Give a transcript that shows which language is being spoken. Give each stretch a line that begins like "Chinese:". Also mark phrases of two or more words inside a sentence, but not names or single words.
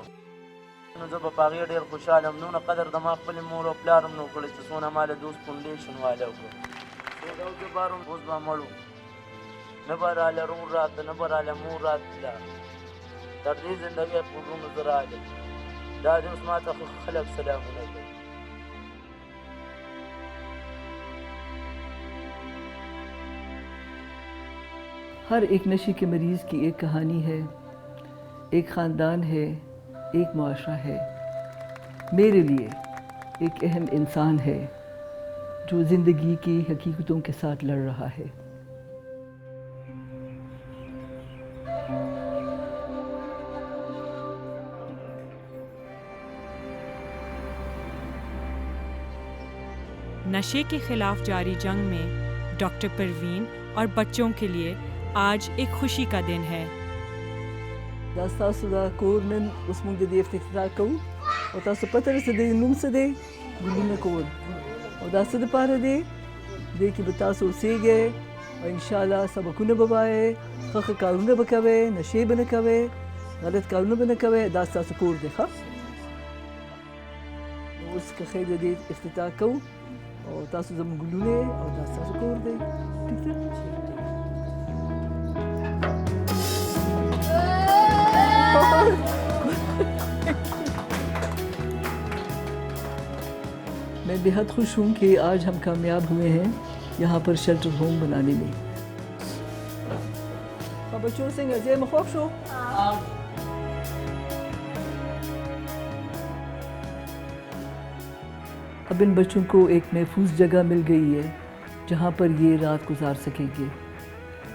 Pashto: نو زه به په هغې ډېر خوشحاله یم. نو قدر د ما خپلې مور او پلار هم نه وکړی چې څونه ماله دوست فاونډیشن والا وکړه. سودا او جبار هم اوس به مړ وو، نه به راله رور راته، نه به راله مور راتله. تر دې زندګۍ په وروڼو زه راغلم. دا دې اوس ما ته خلک سلامونه کوي.
Urdu: ہر ایک نشے کے مریض کی ایک کہانی ہے، ایک خاندان ہے، ایک معاشرہ ہے. میرے لیے ایک اہم انسان ہے جو زندگی کی حقیقتوں کے ساتھ لڑ رہا ہے. نشے کے خلاف جاری جنگ میں ڈاکٹر پروین اور بچوں کے لیے آج ایک خوشی کا دن ہے.
Pashto: دا ستاسو دا کور نن اوس موږ د دې افتتاح کوو او تاسو پته ده چې د نوم څه دی؟ ګلونه کور. او دا څه دپاره دی؟ دې کې به تاسو اوسیږئ او انشاءالله سبقونه به وایئ، ښه ښه کارونه به کوئ، نشې به نه کوئ، غلط کارونه به نه کوئ. دا ستاسو کور دی. ښه اوس که خیر د دې افتتاح کوو او تاسو زموږ ګلونه او دا ستاسو کور دی. ټیک ده؟
Urdu: میں بہت خوش ہوں کہ آج ہم کامیاب ہوئے ہیں یہاں پر
English: shelter home
Urdu: بنانے میں. بچوں سے نظر مخوف شو. اب ان بچوں کو ایک محفوظ جگہ مل گئی ہے جہاں پر یہ رات گزار سکیں گے.